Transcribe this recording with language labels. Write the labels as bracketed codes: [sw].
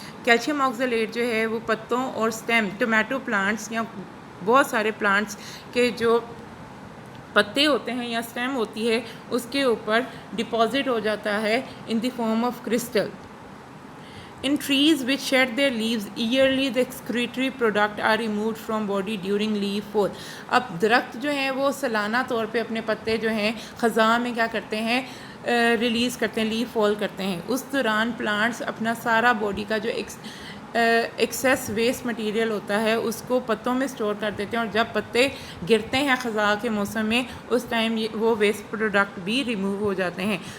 [ur] Calcium آکزالیٹ جو ہے وہ پتوں اور سٹیم ٹومیٹو پلانٹس یا بہت سارے پلانٹس کے جو پتے ہوتے ہیں یا سٹیم ہوتی ہے اس کے اوپر ڈپازٹ ہو جاتا ہے [en] In the form of crystal. In trees which shed their leaves yearly, the excretory product are removed from body during leaf fall. [ur] اب درخت جو ہیں وہ سالانہ طور پہ اپنے پتے جو ہیں خزاں میں کیا کرتے ہیں, ریلیز کرتے ہیں, لیف فال کرتے ہیں. اس دوران پلانٹس اپنا سارا باڈی کا جو ایکسیس ویسٹ مٹیریل ہوتا ہے اس کو پتوں میں سٹور کر دیتے ہیں, اور جب پتے گرتے ہیں خزاں کے موسم میں اس ٹائم وہ ویسٹ پروڈکٹ بھی ریموو ہو جاتے ہیں.